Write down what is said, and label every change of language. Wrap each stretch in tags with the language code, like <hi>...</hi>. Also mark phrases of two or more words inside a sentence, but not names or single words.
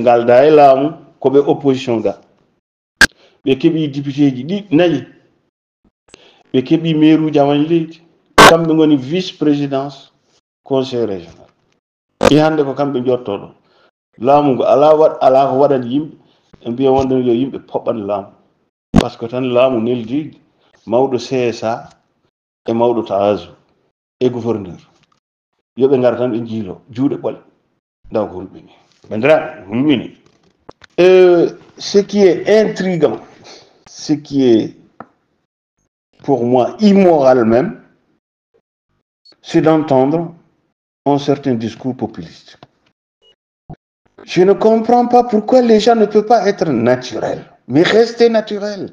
<ff>galda e laamu koɓe opposition ga ɓe keeɓi député ji ɗi nayi ɓe keeɓi maire uji awañ leydi kamɓe goni vice</ff> <fr>présidence conseil régional</fr> <ff>i hande ko kamɓe jottoɗo laamu ngo ala ko waɗani yimɓe e mbiya wonɗon yo yimɓe poɓɓan laamu</ff> <fr>par ce que</fr> <ff>tan laamu neldi mawɗo CSA e mawɗo Taazu e gouverneur yoɓe gar tan ɓe jiilo juuɗe ɓole daw ko hulɓini bandiraɓe hulɓini</ff> <fr>ce qui est intriguant ce qui est pour moi immoral même c'est d'entendre un certain discours populiste. Je ne comprends pas pourquoi les gens ne peuvent pas être naturels, mais rester naturels.</fr>